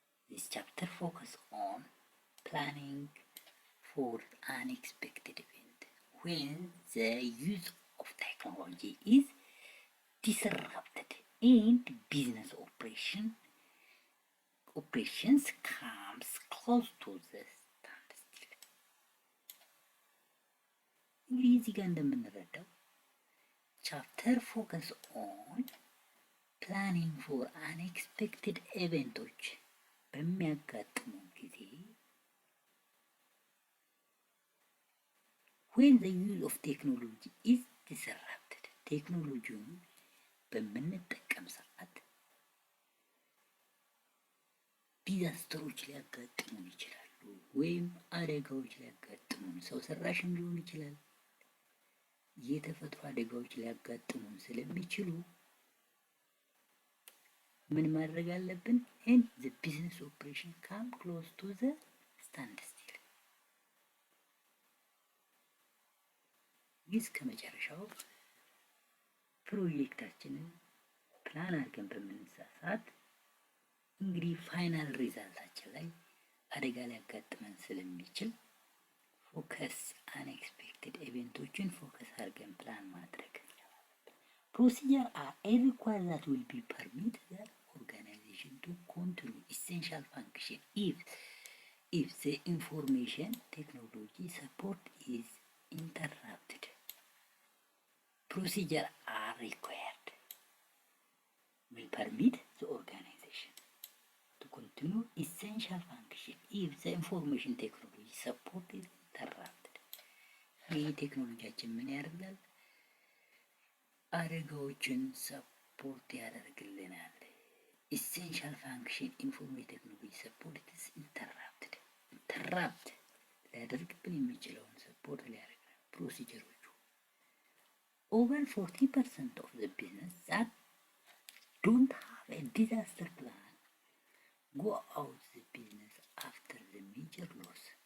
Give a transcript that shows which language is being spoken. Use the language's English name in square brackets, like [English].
[English] This chapter focuses on planning for unexpected event when the use of technology is disrupted and business operations comes close to the standstill. [Amharic] እንግዲህ እዚህ ጋር እንደምንረዳው [English] ቻፕተር ፎከስ ኦን ፕላኒንግ ፎር አንኤክስፔክትድ [Amharic] ኤቨንቶች በሚያጋጥሙ ጊዜ [English] when the use of technology is disrupted [Amharic] ቴክኖሎጂውን በምንጠቀም ሰዓት ዲዛስተሮች ሊያጋጥሙን ይችላሉ፣ ወይም አደጋዎች ሊያጋጥሙን፣ ሰው ሰራሽም ሊሆን ይችላል፣ የተፈጥሮ አደጋዎች ሊያጋጥሙን ስለሚችሉ ምን ማድረግ አለብን? [English] and the business operation come close to the standstill [Amharic] እስከ መጨረሻው ፕሮጀክታችንን ፕላን አድርገን በምንሰራ ሰዓት እንግዲህ ፋይናል ሪዛልታችን ላይ አደጋ ሊያጋጥመን ስለሚችል ፎከስ አንኤክስፔክትድ ኢቨንቶችን ፎከስ አድርገን ፕላን ማድረግ። [English] ፕሮሲጀር አር ኤ ሪኳየር ዛት ዊል ቢ ፐርሚት ዘ ኦርጋናይዜሽን ቱ ኮንቲኒው ኢሴንሻል ፋንክሽን if the information technology support is interrupted. Procedure are required will permit the organization to continue essential function if the information technology support is interrupted. [Amharic] ይህ ቴክኖሎጂያችን ምን ያደርጋል? አደጋዎችን ሰፖርት ያደርግልናል። [English] ኢሴንሻል ፋንክሽን ኢንፎርሜሽን ቴክኖሎጂ ሰፖርት ኢዝ ኢንተራፕትድ። [Amharic] ኢንተራፕት ሊያደርግብን የሚችለውን ሰፖርት ሊያደርግ ፕሮሲጀሮቹ [English] over 40% of the business that don't have a disaster plan go out the business after the major loss.